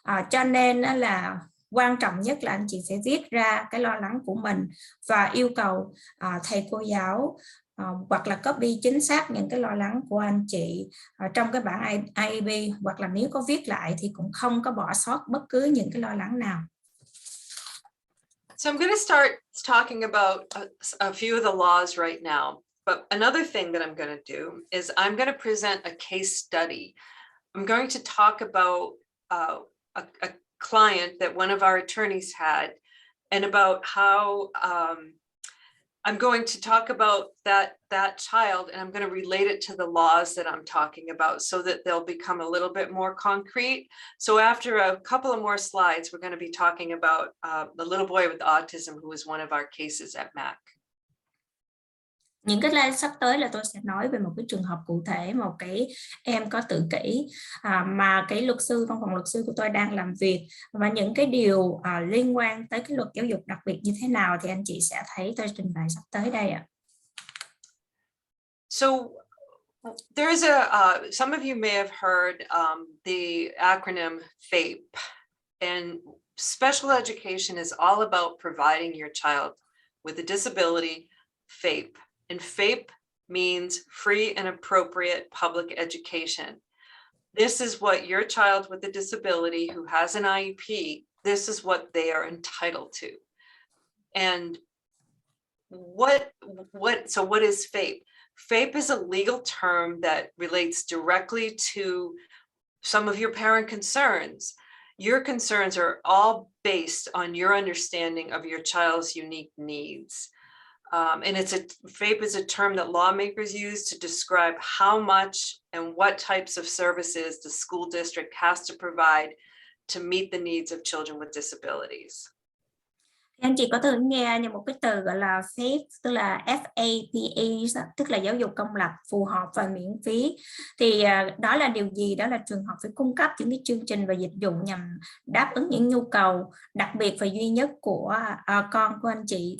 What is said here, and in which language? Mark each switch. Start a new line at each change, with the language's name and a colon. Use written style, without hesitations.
Vietnamese: Cho nên là quan trọng nhất là anh chị phải viết ra cái lo lắng của mình và yêu cầu thầy cô giáo hoặc là copy chính xác những cái lo lắng của anh chị trong cái bản IEP, hoặc là nếu có viết lại thì cũng không có bỏ sót bất cứ những cái lo lắng nào.
English: So I'm going to start talking about a few of the laws right now. But another thing that I'm going to do is I'm going to present a case study. I'm going to talk about a client that one of our attorneys had, and about how I'm going to talk about that child, and I'm going to relate it to the laws that I'm talking about so that they'll become a little bit more concrete. So after a couple of more slides, we're going to be talking about the little boy with autism who was one of our cases at MAC.
Vietnamese: Những cái slide sắp tới là tôi sẽ nói về một cái trường hợp cụ thể, một cái em có tự kỷ mà cái luật sư, văn phòng luật sư của tôi đang làm việc, và những cái điều liên quan tới cái luật giáo dục đặc biệt như thế nào thì anh chị sẽ thấy tôi trình bày sắp tới đây ạ.
English: So there's some of you may have heard the acronym FAPE, and special education is all about providing your child with a disability FAPE. And FAPE means free and appropriate public education. This is what your child with a disability who has an IEP, this is what they are entitled to. And so what is FAPE? FAPE is a legal term that relates directly to some of your parent concerns. Your concerns are all based on your understanding of your child's unique needs. And FAPE is a term that lawmakers use to describe how much and what types of services the school district has to provide to meet the needs of children with disabilities.
Vietnamese: Anh chị có từng nghe một cái từ gọi là FAPE, tức là FAPE, tức là giáo dục công lập, phù hợp và miễn phí. Thì đó là điều gì? Đó là trường học phải cung cấp những cái chương trình và dịch vụ nhằm đáp ứng những nhu cầu đặc biệt và duy nhất của con của anh chị.